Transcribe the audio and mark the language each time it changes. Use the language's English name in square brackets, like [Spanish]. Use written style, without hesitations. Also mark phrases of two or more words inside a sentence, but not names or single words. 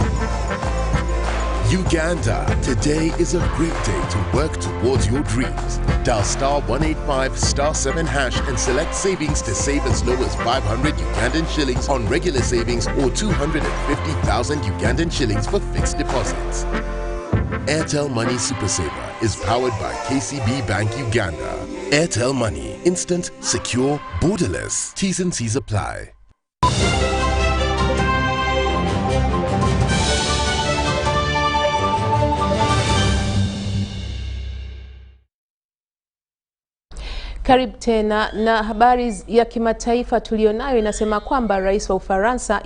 [English] Uganda, today is a great day to work towards your dreams. Dial *185 *7 hash and select savings to save as low as 500 Ugandan shillings on regular savings or 250,000 Ugandan shillings for fixed deposits. Airtel Money Super Saver is powered by KCB Bank Uganda. Airtel Money, instant, secure, borderless. T's and C's apply. [Swahili] Karibu tena, na habari ya kimataifa tulionayo inasema kwamba Rais wa Ufaransa